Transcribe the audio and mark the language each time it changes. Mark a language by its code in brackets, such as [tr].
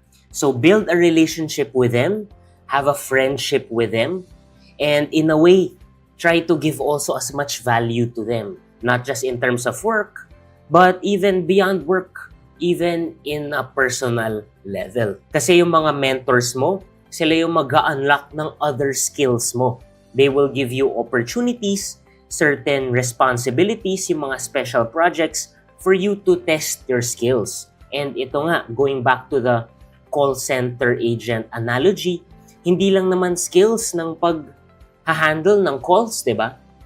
[en] So, build a relationship with them, have a friendship with them, and in a way, try to give also as much value to them. Not just in terms of work, but even beyond work, even in a personal level. [tl] Kasi yung mga mentors mo, sila yung mag-unlock ng other skills mo. [en] They will give you opportunities, certain responsibilities, yung mga special projects for you to test your skills. [tl] And ito nga, [en] going back to the call center agent analogy, [tl] hindi lang naman skills ng pag-handle ng calls, di ba?